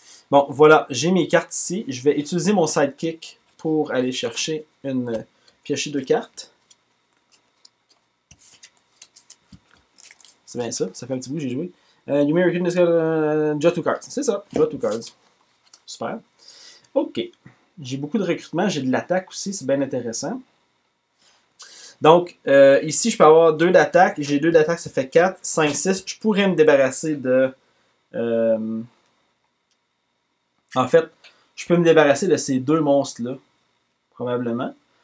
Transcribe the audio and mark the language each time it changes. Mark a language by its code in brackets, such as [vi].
[fr] Bon, voilà. J'ai mes cartes ici. Je vais utiliser mon sidekick pour aller chercher piocher 2 cartes. C'est bien ça. Ça fait un petit bout que j'ai joué. [en] You may recruit draw 2 cards. [fr] C'est ça. [en] Draw 2 cards. [fr] Super. OK. J'ai beaucoup de recrutement. J'ai de l'attaque aussi. C'est bien intéressant. Donc, ici, je peux avoir 2 d'attaque. J'ai 2 d'attaque, ça fait 4, 5, 6. Je pourrais me débarrasser de... En fait, je peux me débarrasser de ces 2 monstres-là. Probablement.